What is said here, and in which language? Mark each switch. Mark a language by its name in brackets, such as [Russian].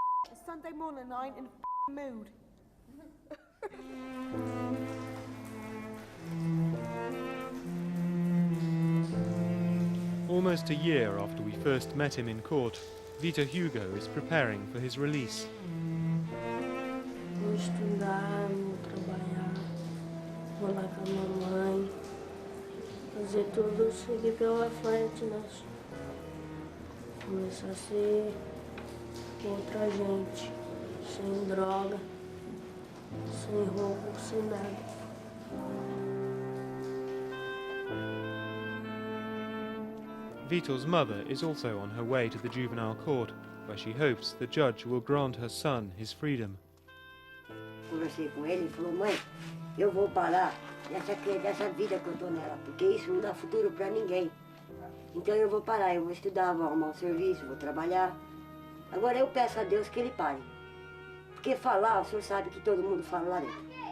[English] It's Sunday morning, I ain't in a mood. Almost a year after we first met him in court, Vitor Hugo is preparing for his release. [Portuguese] Vou estudar, vou trabalhar, vou lá com a mamãe, fazer tudo, seguir pela frente, né? Começar a ser outra gente, sem droga, sem roubo, sem nada. [English] Vitor's mother is also on her way to the juvenile court, where she hopes the judge will grant her son his freedom. [Portuguese] Conversei com ele e falou, mãe, eu vou parar dessa vida que eu tô nela, porque isso não dá futuro para ninguém. Então eu vou parar, eu vou estudar, vou arrumar um serviço, vou trabalhar. Agora eu peço a Deus que ele pare. Porque falar, o senhor sabe que todo mundo fala lá dentro.